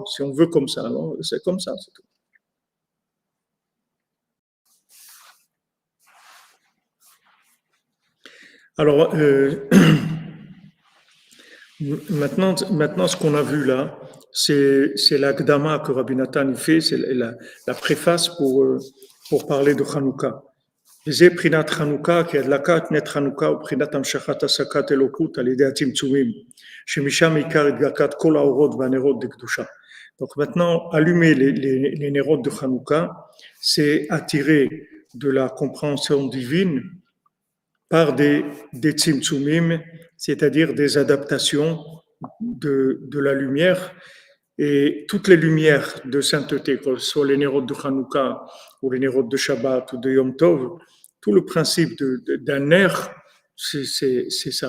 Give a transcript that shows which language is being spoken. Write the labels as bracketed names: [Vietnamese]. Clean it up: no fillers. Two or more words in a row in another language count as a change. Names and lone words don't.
[French] Si on veut comme ça, alors c'est comme ça, c'est tout. Alors, maintenant, ce qu'on a vu là, c'est la Gdama que Rabbi Nathan fait, c'est la préface pour parler de Hanouka. [Hebrew] וזה בחינת חנוכה, כהדלקת נר חנוכה ובחינת המשכת השגת אלוקות על ידי הצמצומים, שמשם עיקר הדלקת כל האורות והנרות דקדושה. [French] Donc maintenant, allumer les nérodes de Hanouka, c'est attirer de la compréhension divine par des tzimtzumim, c'est-à-dire des adaptations de la lumière. Et toutes les lumières de sainteté, que ce soit les nérodes de Hanouka ou les nérodes de Shabbat ou de [Hebrew] יום טוב, [French] tout le principe d'un ner, c'est ça.